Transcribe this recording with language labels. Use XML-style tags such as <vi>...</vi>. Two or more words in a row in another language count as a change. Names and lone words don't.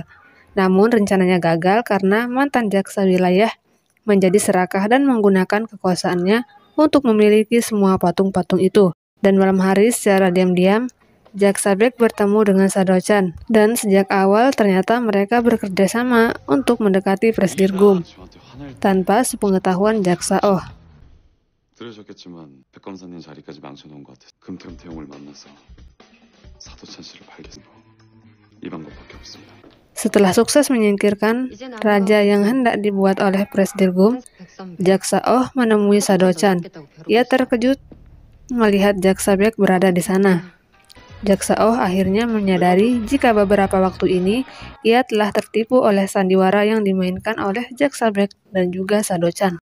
<id>Namun rencananya gagal karena mantan jaksa wilayah menjadi serakah dan menggunakan kekuasaannya untuk memiliki semua patung-patung itu. Dan malam hari secara diam-diam, Jaksa Bek bertemu dengan Sado-chan, dan sejak awal ternyata mereka bekerja sama untuk mendekati Presidirgum, tanpa sepengetahuan Jaksa Oh.</id> <ko>들으셨겠지만 백검사님 자리까지 망쳐놓은 것 같아서 금태용을 만나서 사도찬 씨를 발견한 거. 이 방법밖에 없습니다.</ko> <id>Setelah sukses menyingkirkan raja yang hendak dibuat oleh Presidirgum, Jaksa Oh menemui Sado-chan. Ia terkejut melihat Jaksa Bek berada di sana. Jaksa Oh akhirnya menyadari jika beberapa waktu ini ia telah tertipu oleh sandiwara yang dimainkan oleh Jaksa Black dan juga Sado-chan.</id>